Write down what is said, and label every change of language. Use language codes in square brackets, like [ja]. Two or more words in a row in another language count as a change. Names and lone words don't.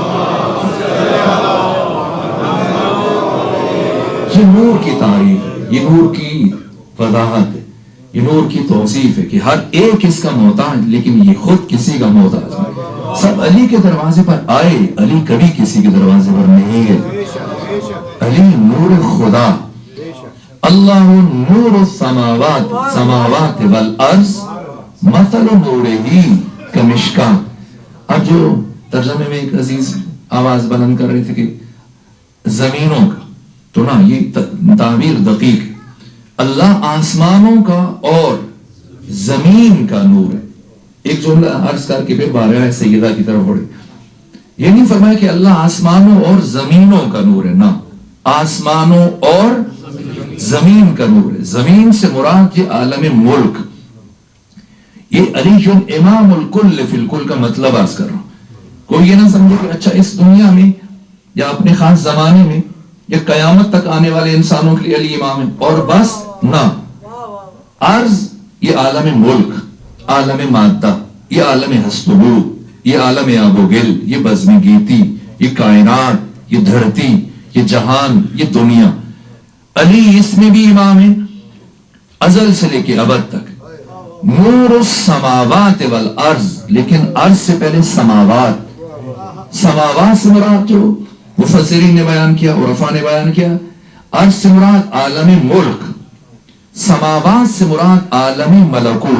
[ur] یہ نور کی تعریف، یہ نور کی وضاحت ہے، یہ نور کی توصیف ہے کہ ہر ایک اس کا محتاج، لیکن یہ خود کسی کا محتاج نہیں. سب علی کے دروازے پر آئے، علی کبھی کسی کے دروازے پر نہیں ہے. علی نور خدا، [ar] اللہ نور السماوات سماوات والارض مثل نورہ کمشکاۃ. [ur] اب جو ترجمے میں ایک عزیز آواز بلند کر رہے تھے کہ زمینوں کا، تو نا یہ تعبیر دقیق ہے. اللہ آسمانوں کا اور زمین کا نور ہے. ایک جملہ عرض کر کے پھر بارہ سیدہ کی طرف بڑھے. یہ نہیں فرمایا کہ اللہ آسمانوں اور زمینوں کا نور ہے، نہ، آسمانوں اور زمین کا نور ہے. زمین سے مراد یہ عالم ملک. یہ علی [ar] امام الکل فی الکل [ur] کا مطلب عرض کر رہا ہوں. کوئی یہ نہ سمجھے کہ اچھا اس دنیا میں یا اپنے خاص زمانے میں یا قیامت تک آنے والے انسانوں کے لیے علی امام ہے اور بس، نہ. عرض یہ عالم ملک، عالم مادہ، یہ عالم ہست و بود، یہ عالم آب و گل، یہ بزم گیتی، یہ کائنات، یہ دھرتی، یہ جہان، یہ دنیا. علی اس میں بھی امام ہے ازل سے لے کے ابد تک. [ar] نور السماوات والارض، [ur] لیکن عرض سے پہلے سماوات. سماوات سے مراد جو مفسرین نے بیان کیا، عرفاء نے بیان کیا، عرض سے مراد عالم ملک، سماوات سے مراد عالم ملکوت.